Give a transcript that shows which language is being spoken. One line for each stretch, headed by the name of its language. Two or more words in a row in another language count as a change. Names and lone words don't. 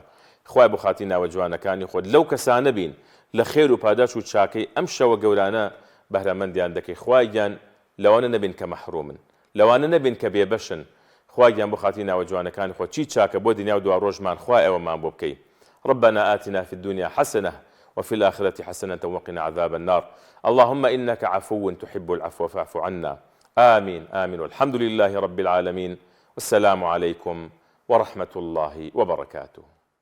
Central Kurdish: خوای بەخاتی ناوە جوانەکانی خۆت لەو کەسانە بین لە خێر و پاداش و چاکەی ئەم شەوە گەورانە بەهرەمەندیان دەکەی. خوایان لەوانە نەبین کە مەحرومن لەوانە نەبین کە بێبەشن. خوایان بەخاتی ناوە جوانەکانی خۆت چی چاکە بۆ دنیا و دوا ڕۆژمان خوای ئەوەمان بۆ بکەی.
Arabic: ربنا آتنا في الدنيا حسنة وفي الآخرة حسنة وقنا عذاب النار. اللهم إنك عفو تحب العفو فاعف عنا. آمين آمين والحمد لله رب العالمين والسلام عليكم ورحمة الله وبركاته.